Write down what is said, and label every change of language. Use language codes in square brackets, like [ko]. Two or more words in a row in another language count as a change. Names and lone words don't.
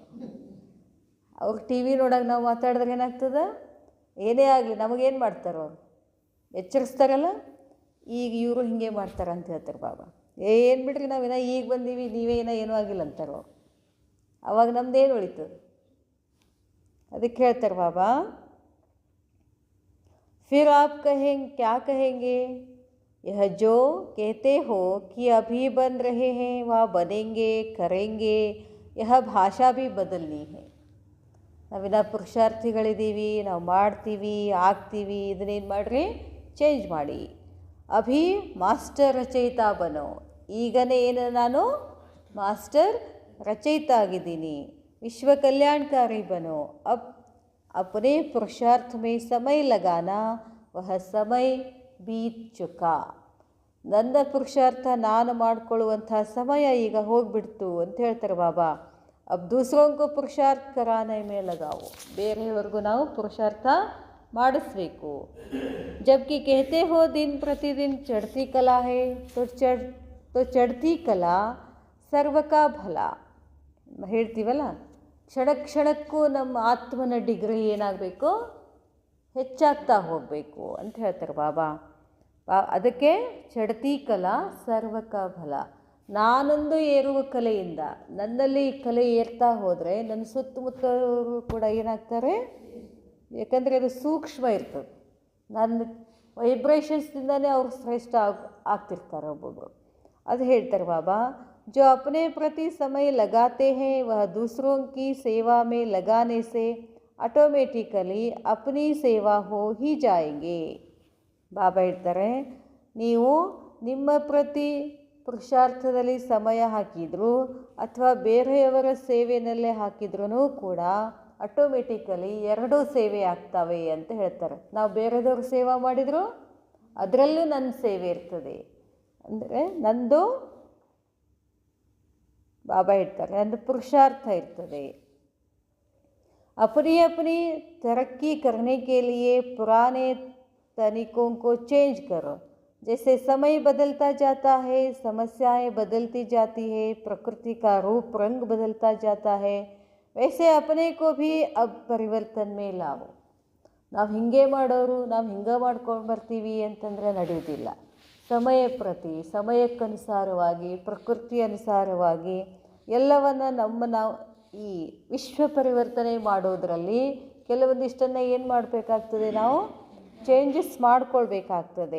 [kn] ಅವ್ರಿಗೆ ಟಿ ವಿ ನೋಡಾಗ ನಾವು ಮಾತಾಡಿದ್ರೆ ಏನಾಗ್ತದೆ, ಏನೇ ಆಗಲಿ ನಮಗೇನು ಮಾಡ್ತಾರೆ ಅವರು, ಎಚ್ಚರಿಸ್ತಾರಲ್ಲ. ಈಗ ಇವರು ಹಿಂಗೆ ಮಾಡ್ತಾರೆ ಅಂತ ಹೇಳ್ತಾರೆ ಬಾಬಾ. ಏನು ಬಿಡ್ರಿ, ನಾವೇನ ಈಗ ಬಂದೀವಿ, ನೀವೇನ ಏನೂ ಆಗಿಲ್ಲ ಅಂತಾರೆ ಅವರು. ಅವಾಗ ನಮ್ದೇನು ಉಳಿತದೆ, ಅದಕ್ಕೆ ಹೇಳ್ತಾರೆ ಬಾಬಾ. [hi] फिर आप क्या कहेंगे, यह जो कहते हो कि अभी बन रहे हैं वह बनेंगे करेंगे, यह भाषा भी बदलनी है. [kn] ನಾವಿನ್ನ ಪುರುಷಾರ್ಥಿಗಳಿದ್ದೀವಿ, ನಾವು ಮಾಡ್ತೀವಿ, ಆಗ್ತೀವಿ, ಇದನ್ನೇನು ಮಾಡಿರಿ, ಚೇಂಜ್ ಮಾಡಿ. [hi] अभी मास्टर रचयिता बनो, [kn] ಈಗನೇ ಏನು ನಾನು ಮಾಸ್ಟರ್ ರಚಯಿತ ಆಗಿದ್ದೀನಿ. [hi] विश्व कल्याणकारी बनो. अपने पुरुषार्थ में समय लगाना, वह समय बीत चुका. [kn] ನನ್ನ ಪುರುಷಾರ್ಥ ನಾನು ಮಾಡಿಕೊಳ್ಳುವಂಥ ಸಮಯ ಈಗ ಹೋಗಿಬಿಡ್ತು ಅಂತ ಹೇಳ್ತಾರೆ ಬಾಬಾ. [hi] अब दूसरों को पुरुषार्थ कराने में लगाओ, [kn] ಬೇರೆಯವರೆಗೂ ನಾವು ಪುರುಷಾರ್ಥ ಮಾಡಿಸ್ಬೇಕು. [hi] जबकि कहते हो दिन प्रतिदिन चढ़ती कला है, तो चढ़ती कला सर्व का भला [kn] ಹೇಳ್ತೀವಲ್ಲ, ಕ್ಷಣಕ್ಕೂ ನಮ್ಮ ಆತ್ಮನ ಡಿಗ್ರಿ ಏನಾಗಬೇಕು, ಹೆಚ್ಚಾಗ್ತಾ ಹೋಗಬೇಕು ಅಂತ ಹೇಳ್ತಾರೆ ಬಾಬಾ. [hi] ಅದಕ್ಕೆ चढ़ती कला सर्वक फल. [kn] ನಾನೊಂದು ಏರುವ ಕಲೆಯಿಂದ ನನ್ನಲ್ಲಿ ಕಲೆ ಏರ್ತಾ ಹೋದರೆ ನನ್ನ ಸುತ್ತಮುತ್ತವರು ಕೂಡ ಏನಾಗ್ತಾರೆ, ಯಾಕಂದರೆ ಅದು ಸೂಕ್ಷ್ಮ ಇರ್ತದೆ. ನನ್ನ ವೈಬ್ರೇಷನ್ಸ್ದಿಂದನೇ ಅವ್ರು ಶ್ರೇಷ್ಠ ಆಗ್ತಿರ್ತಾರೆ ಒಬ್ಬೊಬ್ಬರು. ಅದು ಹೇಳ್ತಾರೆ ಬಾಬಾ. [hi] जो अपने प्रति समय लगाते हैं वह दूसरों की सेवा में लगाने से ऑटोमेटिकली अपनी सेवा हो ही जाएंगे. [kn] ಬಾಬಾ ಹೇಳ್ತಾರೆ, ನೀವು ನಿಮ್ಮ ಪ್ರತಿ ಪುರುಷಾರ್ಥದಲ್ಲಿ ಸಮಯ ಹಾಕಿದ್ರು ಅಥವಾ ಬೇರೆಯವರ ಸೇವೆಯಲ್ಲೇ ಹಾಕಿದ್ರೂ ಕೂಡ ಆಟೋಮೆಟಿಕಲಿ ಎರಡೂ ಸೇವೆ ಆಗ್ತವೆ ಅಂತ ಹೇಳ್ತಾರೆ. ನಾವು ಬೇರೆದವ್ರ ಸೇವಾ ಮಾಡಿದರೂ ಅದರಲ್ಲೂ ನನ್ನ ಸೇವೆ ಇರ್ತದೆ. ಅಂದರೆ ನಂದು ಬಾಬಾ ಹೇಳ್ತಾರೆ, ನಂದು ಪುರುಷಾರ್ಥ ಇರ್ತದೆ. [hi] अपनी अपनी तरक्की करने के लिए पुराने तरीकों को चेंज करो. जैसे समय बदलता जाता है, समस्याएं बदलती जाती है, प्रकृति का रूप रंग बदलता जाता है, वैसे अपने को भी अब परिवर्तन में लाओ. [kn] ನಾವು ಹಿಂಗೆ ಮಾಡೋರು, ನಾವು ಹಿಂಗೆ ಮಾಡ್ಕೊಂಡು ಬರ್ತೀವಿ ಅಂತಂದರೆ ನಡೆಯೋದಿಲ್ಲ. ಸಮಯಕ್ಕನುಸಾರವಾಗಿ, ಪ್ರಕೃತಿ ಅನುಸಾರವಾಗಿ ಎಲ್ಲವನ್ನು ನಾವು ಈ ವಿಶ್ವ ಪರಿವರ್ತನೆ ಮಾಡೋದರಲ್ಲಿ ಕೆಲವೊಂದಿಷ್ಟನ್ನು ಏನು ಮಾಡಬೇಕಾಗ್ತದೆ, ನಾವು ಚೇಂಜಸ್ ಮಾಡ್ಕೊಳ್ಬೇಕಾಗ್ತದೆ.